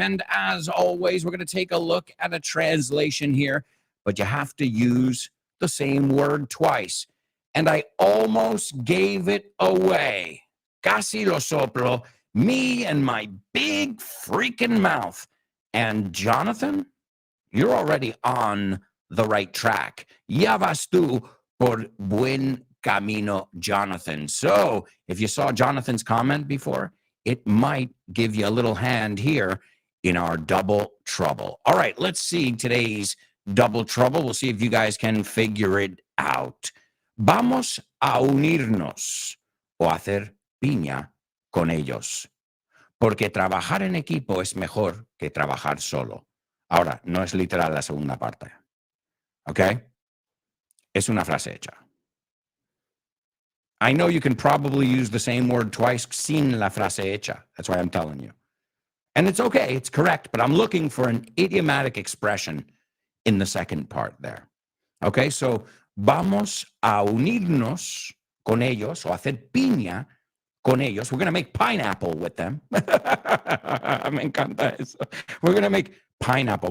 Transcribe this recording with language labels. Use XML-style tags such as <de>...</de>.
<en>And as always, we're going to take a look at a translation here, but you have to use the same word twice. and I almost gave it away.</en> <es>Casi lo soplo,</es> <en>me and my big freaking mouth. And Jonathan, you're already on the right track.</en> <es>Ya vas tú por buen camino, Jonathan.</es> <en>So if you saw Jonathan's comment before, it might give you a little hand here in our double trouble. All right, let's see today's double trouble. We'll see if you guys can figure it out.</en> <es>Vamos a unirnos o hacer piña con ellos. Porque trabajar en equipo es mejor que trabajar solo. Ahora, no es literal la segunda parte. ¿Ok? Es una frase hecha.</es> <en>I know you can probably use the same word twice</en> <es>sin la frase hecha.</es> <en>That's why I'm telling you. And it's okay, it's correct, but I'm looking for an idiomatic expression in the second part there. Okay, so</en> <es>vamos a unirnos con ellos o hacer piña con ellos.</es> <en>We're going to make pineapple with them.</en> <es>Me encanta eso.</es> <en>We're going to make pineapple.</en>